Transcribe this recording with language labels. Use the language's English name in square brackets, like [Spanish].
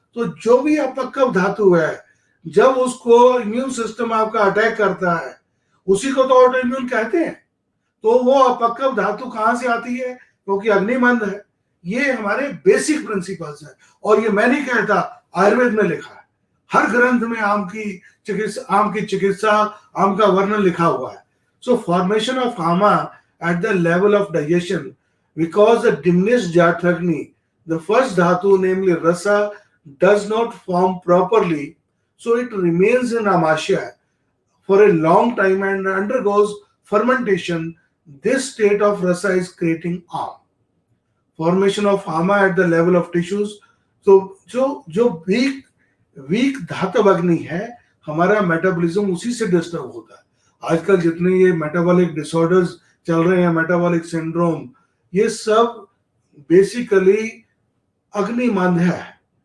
[Hindi] तो जो भी अपक्व धातु है, जब उसको इम्यून सिस्टम आपका अटैक करता है, उसी को तो ऑटो इम्यून कहते हैं। तो वो अपक्व धातु कहां से आती है? क्योंकि अग्निमंद है। ये हमारे बेसिक प्रिंसिपल्स हैं, और ये मैं नहीं कहता, आयुर्वेद में लिखा है। हर ग्रंथ में आम की चिकित्सा, आम का वर्णन लिखा हुआ है। [English] So formation of ama at the level of digestion, because the diminished Jatragni, the first dhatu, namely rasa, does not form properly, so it remains in amasya for a long time and undergoes fermentation. This state of rasa is creating am. Formation of ama at the level of tissues. [Hindi] So जो week धातु अग्नि है, हमारा metabolism उसी से disturb होता है। आजकल जितने ये मेटाबॉलिक डिसऑर्डर्स चल रहे हैं, मेटाबॉलिक सिंड्रोम, ये सब बेसिकली अग्निमंद है।